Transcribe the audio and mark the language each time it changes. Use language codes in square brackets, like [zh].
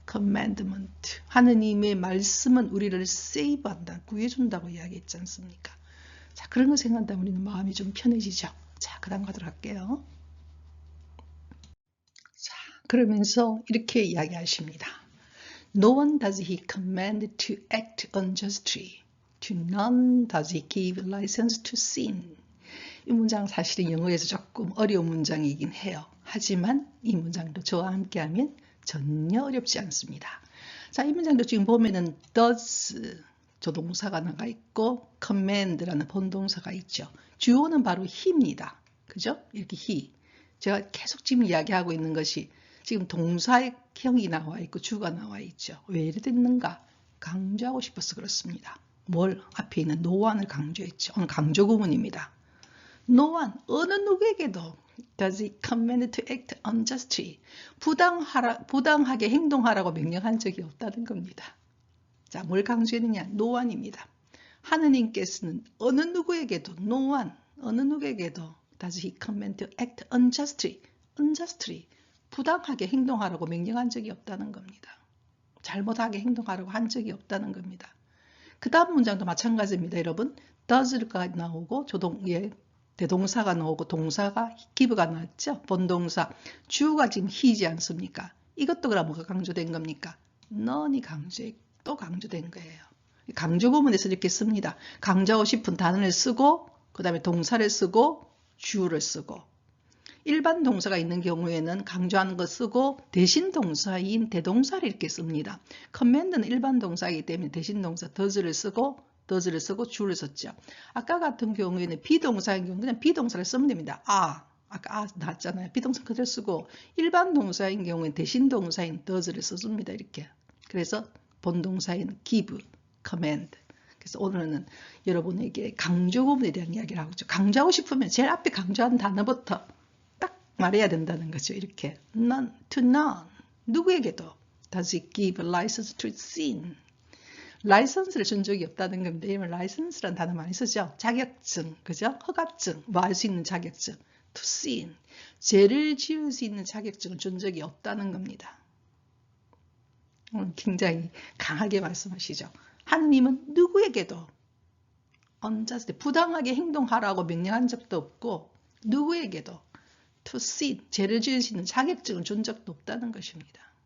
[ko] commandment 하느님의 말씀은 우리를 save한다. 구해준다고 이야기했지 않습니까? 자, 그런 거 생각한다면 우리는 마음이 좀 편해지죠. 자, 그 다음 가도록 할게요. 자, 그러면서 이렇게 이야기하십니다. [en] No one does he command to act unjustly. To none does he give license to sin. [ko] 이 문장 사실은 영어에서 조금 어려운 문장이긴 해요. 하지만 이 문장도 저와 함께하면 전혀 어렵지 않습니다. 자, 이 문장도 지금 보면은 does 조동사가 나가 있고 command라는 본동사가 있죠. 주어는 바로 he입니다. 그죠? 이렇게 he. 제가 계속 지금 이야기하고 있는 것이 지금 동사형이 나와 있고 주가 나와 있죠. 왜 이래 됐는가? 강조하고 싶어서 그렇습니다. 뭘? 앞에 있는 no one을 강조했죠. 오늘 강조 구문입니다. [en] No one, [ko] 어느 누구에게도 [en] does he command to act unjustly. [ko] 부당하게 행동하라고 명령한 적이 없다는 겁니다. 자, 뭘 강조했느냐? No one입니다. 하느님께서는 어느 누구에게도 [en] no one, [ko] 어느 누구에게도 [en] does he command to act unjustly. unjustly. [ko] 부당하게 행동하라고 명령한 적이 없다는 겁니다. 잘못하게 행동하라고 한 적이 없다는 겁니다. 그 다음 문장도 마찬가지입니다. 여러분, does가 나오고 대동사가 나오고 동사가 give가 나왔죠. 본동사, 주가 지금 he지 않습니까? 이것도 그럼 뭐가 강조된 겁니까? none이 또 강조된 거예요. 강조 구문에서 이렇게 씁니다. 강조하고 싶은 단어를 쓰고 그 다음에 동사를 쓰고 주를 쓰고 일반 동사가 있는 경우에는 강조하는 거 쓰고 대신 동사인 대동사를 이렇게 씁니다. command는 일반 동사이기 때문에 대신 동사 does를 쓰고 주를 썼죠. 아까 같은 경우에는 비동사인 경우는 그냥 비동사를 쓰면 됩니다. 아까 나왔잖아요. 비동사 그대로 쓰고 일반 동사인 경우에는 대신 동사인 does를 써줍니다. 이렇게. 그래서 본동사인 give, command. 그래서 오늘은 여러분에게 강조 구문에 대한 이야기를 하고 있죠. 강조하고 싶으면 제일 앞에 강조한 단어부터 말해야 된다는 거죠. 이렇게 [en] none, to none [ko] 누구에게도 [en] does it give license to sin. [ko] 라이선스를 준 적이 없다는 겁니다. 이러면 라이선스라는 단어 많이 쓰죠. 자격증, 그죠? 허가증, 뭐 할 수 있는 자격증. to sin, 죄를 지을 수 있는 자격증을 준 적이 없다는 겁니다. 굉장히 강하게 말씀하시죠. 하느님은 누구에게도 unjust, 부당하게 행동하라고 명령한 적도 없고 누구에게도 to sin, 죄를 지을 수 있는 자격증을 준 적도 없다는 것입니다.